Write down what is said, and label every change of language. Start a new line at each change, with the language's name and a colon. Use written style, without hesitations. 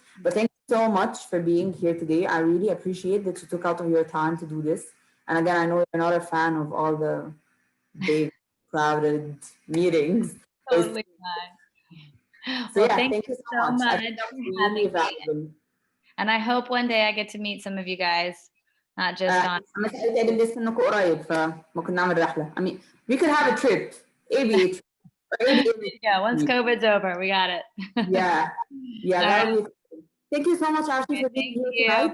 English: But thank you so much for being here today. I really appreciate that you took out of your time to do this. And again, I know you're not a fan of all the big, crowded meetings. Totally not. So Well, yeah, thank you so much I think that was for really having valuable. me. And I hope one day I get to meet some of you guys, not just on.
Arabic: أنا سألت لسه إنكم قريب فممكن نعمل رحلة.
English: I mean, we could have a trip. ABA trip. Yeah, once COVID's over, we got it. Yeah, that would be. Thank you so much, Ashley, for being here tonight.